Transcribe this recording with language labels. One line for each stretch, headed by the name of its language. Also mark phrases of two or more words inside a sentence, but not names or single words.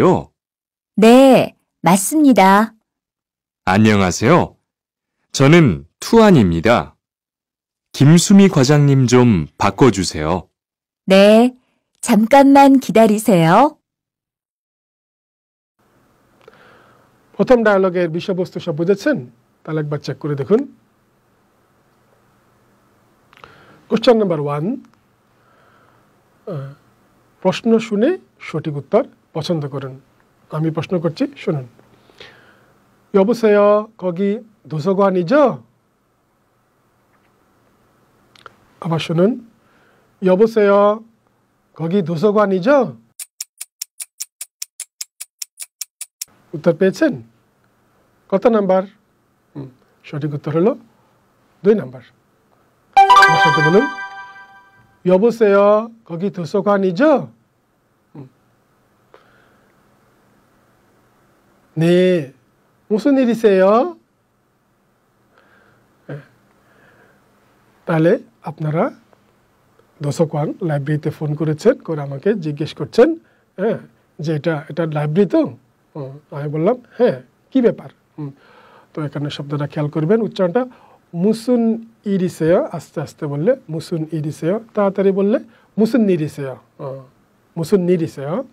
Korean: 네, 맞습니다. 안녕하세요. 저는 투안입니다. 김수미 과장님 좀 바꿔주세요. 네, 잠깐만 기다리세요.
Bangla: প্রথম ডায়লগের বিষয়বস্তু সব বুঝেছেন? তাহলে একবার চেক করে দেখুন।
English: question number
Bangla: 1, প্রশ্ন শুনে সঠিক উত্তর পছন্দ করুন। আমি প্রশ্ন করছি, শুনুন।
Korean: 여보세요, 거기 도서관이죠?
Bangla: আবার শুনুন,
Korean: 여보세요, 거기 도서관이죠?
Bangla: উত্তর পেয়েছেন? কত নাম্বার? সঠিক উত্তর হলো 2 নাম্বার। আমার সাথে বলুন,
Korean: 여보세요, 거기 도서관이죠? 네, 무슨 일이세요?
Bangla: তাহলে আপনারা দোসকান লাইব্রেরিতে ফোন করেছেন, করে আমাকে জিজ্ঞেস করছেন যে এটা লাইব্রেরি তো? আমি বললাম হ্যাঁ, কি ব্যাপার? তো এখানে শব্দটা খেয়াল করবেন, উচ্চারণটা
Korean: 무슨 일이세요,
Bangla: আস্তে আস্তে বললে
Korean: 무슨 일이세요,
Bangla: তাড়াতাড়ি বললে
Korean: 무슨 니리세요, 무슨 니리세요.